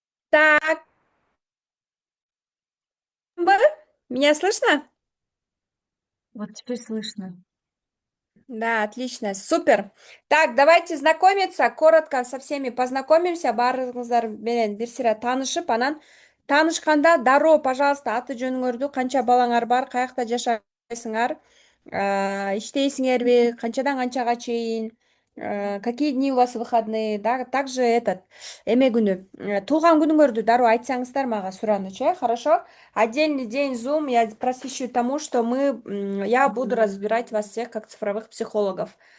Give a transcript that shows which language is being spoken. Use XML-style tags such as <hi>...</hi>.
<ru>Так, меня слышно? Вот теперь слышно. Да, отлично, супер. Так, давайте знакомиться, коротко со всеми познакомимся.</ru> <ky>Баарыңыздар менен бир сыйра таанышып, анан таанышканда дароо, пожалуйста, аты жөнүңөрдү, канча балаңар бар, каякта жашайсыңар, иштейсиңерби, канчадан канчага чейин,</ky> <ru>какие дни у вас выходные,</ru> <ky>да, также эме күнү, туулган күнүңөрдү дароо айтсаңыздар мага сураныч, хорошо?</ky> <ru>Отдельный день Zoom я просвещу тому, что я буду разбирать вас всех как цифровых психологов.</ru>